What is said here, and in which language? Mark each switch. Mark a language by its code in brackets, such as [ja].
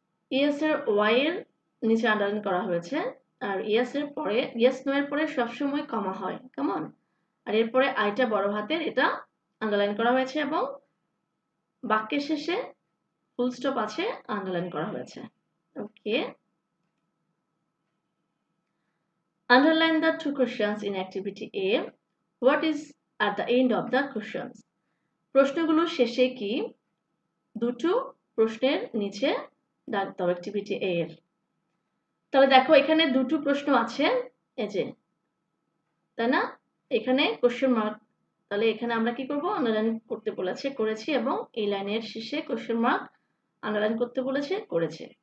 [bn] Yes এর Y এর নিচে আন্ডারলাইন করা হয়েছে। আর ইয়েস এর পরে, ইয়েস নো এর পরে সবসময় কমা হয়, কেমন? আর এরপরে আইটা বড় হাতের, এটা আন্ডারলাইন করা হয়েছে এবং বাক্যের শেষে ফুল স্টপ আছে, আন্ডারলাইন করা হয়েছে। [en] Okay, underline the two questions in activity A. What is at the end of the questions? [bn] প্রশ্নগুলোর শেষে কি? দুটো প্রশ্নের নিচে দাগ দাও অ্যাক্টিভিটি A এর। তাহলে দেখো এখানে দুটো প্রশ্ন আছে, এই যে, তাই না? এখানে কোশ্চেন মার্ক, তাহলে এখানে আমরা কি করব? আন্ডারলাইন করতে বলেছে, করেছি, এবং এই লাইনের শেষে কোশ্চেন মার্ক আন্ডারলাইন করতে বলেছে, করেছে।